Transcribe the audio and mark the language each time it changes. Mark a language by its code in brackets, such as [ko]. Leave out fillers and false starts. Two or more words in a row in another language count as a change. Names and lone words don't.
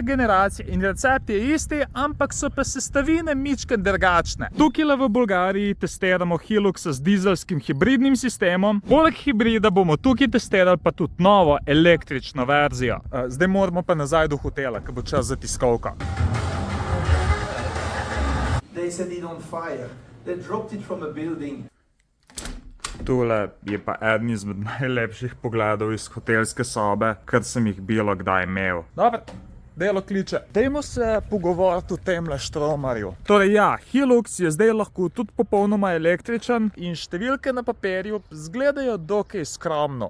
[sl] generacija in recept je isti, ampak so pa sestavine mičken drugačne. Tukaj v Bolgariji testiramo Hiluxa z dizelskim hibridnim sistemom. Poleg hibrida bomo tukaj testirali pa tudi novo električno verzijo. Zdaj moramo pa nazaj do hotela, ko bo čas za tiskovko. [en] They set it on fire. They dropped it from a building. [sl] Tule je pa eden izmed najlepših pogledov iz hotelske sobe, kar sem jih bilo kdaj imel. Dobro, delo kliče. Dajmo se pogovoriti o temle štromarju. Torej ja, Hilux je zdaj lahko tudi popolnoma električen in številke na papirju zgledajo dokaj skromno.